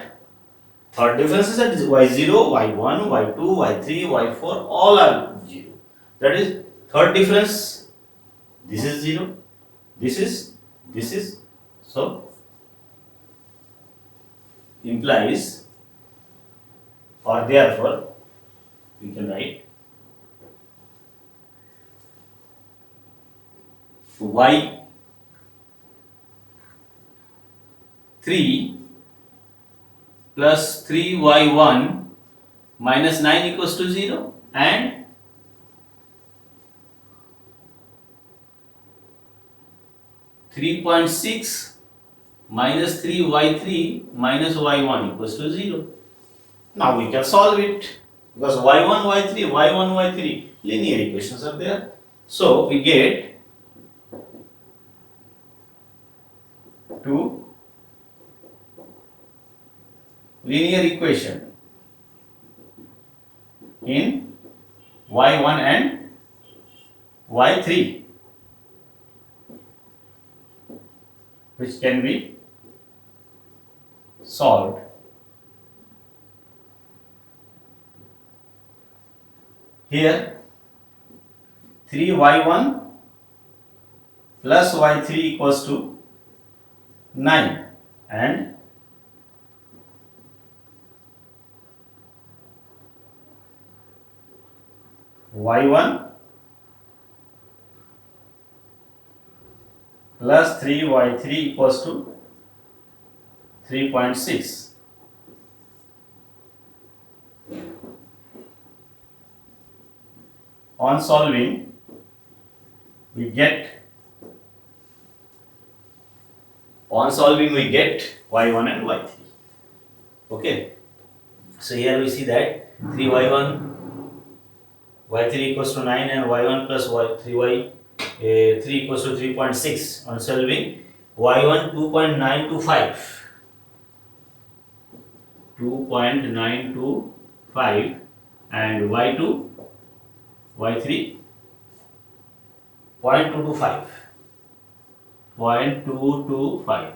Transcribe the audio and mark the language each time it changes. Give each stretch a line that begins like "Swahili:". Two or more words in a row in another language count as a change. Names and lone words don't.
English: Third differences are y0, y1, y2, y3, y4, all are 0. That is, third difference, this is 0, this is, so implies, or therefore, we can write y3 plus 3y1 minus 9 equals to 0, and (3.6) minus 3y3 minus y1 equals to 0. Now we can solve it, because y1, y3, y1, y3 linear equations are there. So we get 2 linear equation in y1 and y3, which can be solved. Here 3y1 plus y3 equals to 9, and y1 plus 3y3 equals to 3.6. On solving, we get y1 and y3. Okay, so here we see that 3y1 y3 equals to 9 and y1 plus y3 3 equals to 3.6. On solving, y1 2.925, 2.925, and y2, y3 0.225, 0.225.